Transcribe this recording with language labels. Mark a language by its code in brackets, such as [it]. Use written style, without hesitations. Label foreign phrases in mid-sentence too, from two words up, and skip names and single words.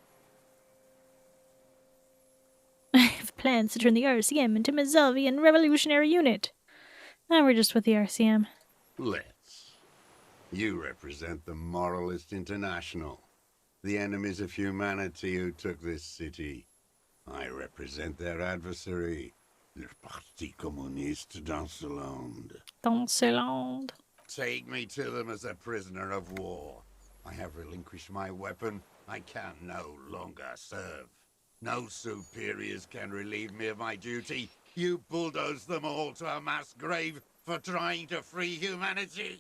[en] I have plans to turn the RCM into Mazovian Revolutionary Unit. Now we're just with the RCM. Let's. You represent the Moralist International, the enemies of humanity who took this city. I represent their adversary, [fr] le Parti Communiste d'Anceland. Danceland. [en] Take me to them as a prisoner of war. I have relinquished my weapon. I can no longer serve. No superiors can relieve me of my duty. You bulldoze them all to a mass grave for trying to free humanity.